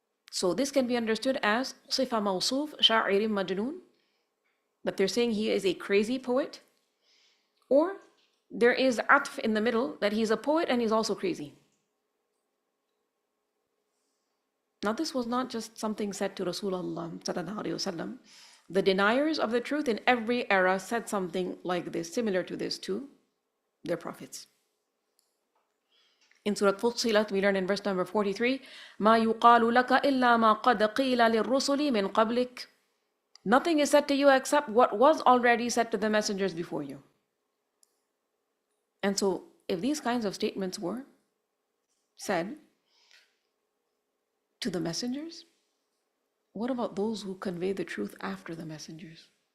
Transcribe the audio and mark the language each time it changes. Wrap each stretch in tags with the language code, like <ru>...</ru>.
<en>So this can be understood as sifa mawsuf sha'irin majnoon, that they're saying he is a crazy poet, or there is atf in the middle, that he's a poet and he's also crazy. Now this was not just something said to Rasulullah sallallahu alaihi wasallam. The deniers of the truth in every era said something like this, similar to this to their prophets. In Surah Fussilat, we learn in verse number 43,</en> <ar>مَا يُقَالُ لَكَ إِلَّا مَا قَدْ قِيلَ لِلرُّسُلِ مِنْ قَبْلِكَ.</ar> <en>Nothing is said to you except what was already said to the messengers before you. And so, if these kinds of statements were said to the messengers, what about those who convey the truth after the messengers?</en>